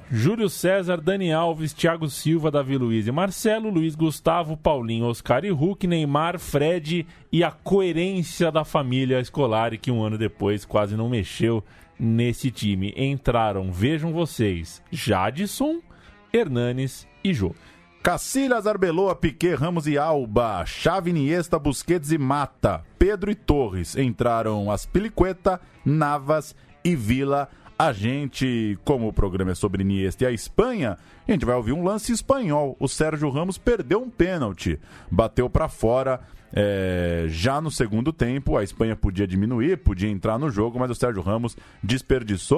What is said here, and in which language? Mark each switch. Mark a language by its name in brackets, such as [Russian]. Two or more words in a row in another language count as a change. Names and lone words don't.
[Portuguese] Júlio César, Dani Alves, Thiago Silva, Davi Luiz e Marcelo, Luiz Gustavo, Paulinho, Oscar e Hulk, Neymar, Fred e a coerência da família Scolari, que um ano depois quase não mexeu nesse time. Entraram, vejam vocês, Jadson, Hernanes e Jô. Cacilhas, Arbeloa, Piquet, Ramos e Alba, Xavi, Iniesta, Busquets e Mata, Pedro e Torres. Entraram Azpilicueta, Navas e Vila. A gente, como o programa é sobre Iniesta e a Espanha, a gente vai ouvir um lance espanhol. O Sérgio Ramos perdeu um pênalti, bateu para fora. Já no segundo tempo, a Espanha podia diminuir, podia entrar no jogo, mas o Sérgio Ramos desperdiçou.